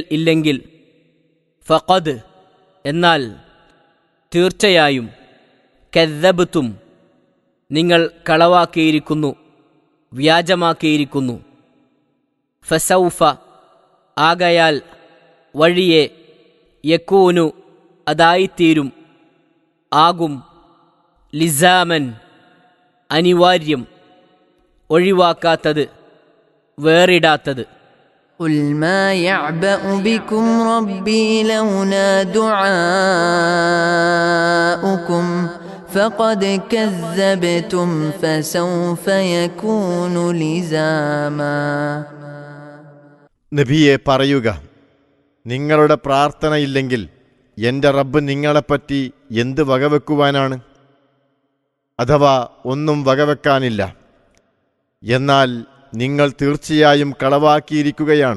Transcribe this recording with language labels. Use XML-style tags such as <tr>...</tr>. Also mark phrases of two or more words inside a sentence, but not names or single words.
<ml>ഇല്ലെങ്കിൽ, ഫഖദ് എന്നാൽ തീർച്ചയായും, കദ്ദബ്തും നിങ്ങൾ കളവാക്കിയിരിക്കുന്നു, വ്യാജമാക്കിയിരിക്കുന്നു, ഫസൗഫ ആകയാൽ വഴിയെ, യകൂനു അതായിത്തീരും, ആകും, ലിസാമൻ അനിവാര്യം, ഒഴിവാക്കാത്തത്, വേറിടാത്തത്.</ml> <ar>قُلْ مَا يَعْبَأُ بِكُمْ رَبِّي لَوْلَا دُعَاؤُكُمْ فَقَدْ كَذَّبْتُمْ فَسَوْفَ يَكُونُ لِزَامًا.</ar> <ml>നബിയെ പറയുക, നിങ്ങളുടെ പ്രാർത്ഥനയില്ലെങ്കിൽ എൻ്റെ റബ്ബ് നിങ്ങളെപ്പറ്റി എന്ത് വകവെക്കുവാനാണ്? അഥവാ ഒന്നും വകവെക്കാനില്ല. എന്നാൽ നിങ്ങൾ തീർച്ചയായും കളവാക്കിയിരിക്കുകയാണ്.</ml>